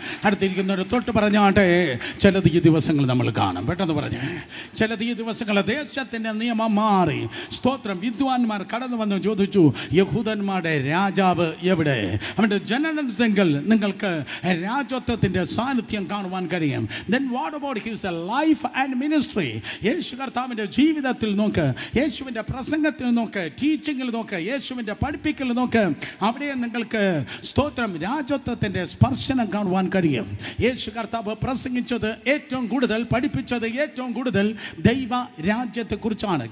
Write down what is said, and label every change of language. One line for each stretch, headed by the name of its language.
Malayalam: അടുത്തിരിക്കുന്നവർ തൊട്ട് പറഞ്ഞാട്ടെ, ചിലത് ഈ ദിവസങ്ങൾ നമ്മൾ കാണും. പെട്ടെന്ന് പറഞ്ഞേ, ചിലത് ഈ ദിവസങ്ങൾ ദേശത്തിൻ്റെ നിയമം മാറി. സ്തോത്രം. വിദ്വാൻമാർ കടന്നു വന്ന് ചോദിച്ചു, യഹൂദന്മാരുടെ രാജാവ് എവിടെ? അവൻ്റെ ജനനത്തെങ്കിൽ നിങ്ങൾക്ക് രാജത്വത്തിൻ്റെ സാന്നിധ്യം കാണുവാൻ കഴിയും.
English: Then what about his life and ministry?
Malayalam: യേശു കർത്താവിൻ്റെ ജീവിതത്തിൽ നോക്ക്, യേശുവിൻ്റെ പ്രസംഗത്തിൽ നോക്ക്, ടീച്ചിങ്ങിൽ നോക്ക്, യേശുവിൻ്റെ പഠിപ്പിക്കൽ നോക്ക്. അവിടെ നിങ്ങൾക്ക് സ്തോത്രം രാജത്വത്തിൻ്റെ സ്പർശനം കാണുവാൻ കഴിയും. യേശു കർത്താവ് പ്രസംഗിച്ചത് ഏറ്റവും കൂടുതൽ, പഠിപ്പിച്ചത് ഏറ്റവും കൂടുതൽ ദൈവ രാജ്യത്തെക്കുറിച്ചാണ്.